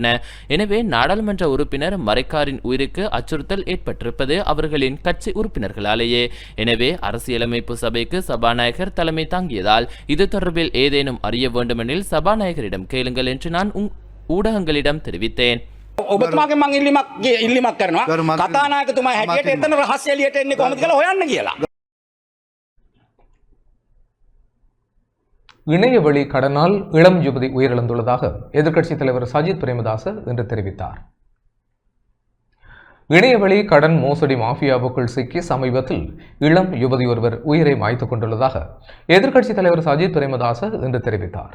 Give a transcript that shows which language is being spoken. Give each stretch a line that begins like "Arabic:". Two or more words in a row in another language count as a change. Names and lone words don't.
Tamil: எனவே நாடாளுமன்ற உறுப்பினர் மரைக்காரின் உயிருக்கு அச்சுறுத்தல் ஏற்பட்டிருப்பது அவர்களின் கட்சி உறுப்பினர்களாலேயே. எனவே அரசியலமைப்பு சபைக்கு சபாநாயகர் தலைமை தாங்கியதால் இது தொடர்பில் ஏதேனும் அறிய வேண்டுமெனில் சபாநாயகரிடம் கேளுங்கள் என்று நான் ஊடகங்களிடம் தெரிவித்தேன்.
Sinhala: ඔබතුමාගේ මං ඉල්ලීමක් කරනවා. කතානායකතුමා හැටියට එතන රහස්‍ය එළියට එන්නේ කොහොමද කියලා හොයන්න කියලා.
Tamil: இணையவழி கடனால் இளம் யுவதி உயிரிழந்துள்ளதாக எதிர்க்கட்சித் தலைவர் சஜித் பிரேமதாச இன்று தெரிவித்தார். இணையவழி கடன் மோசடி மாஃபியாவுக்குள் சிக்கி சமீபத்தில் இளம் யுவதி ஒருவர் உயிரை மாய்த்துக் கொண்டுள்ளதாக எதிர்க்கட்சித் தலைவர் சஜித் பிரேமதாச இன்று தெரிவித்தார்.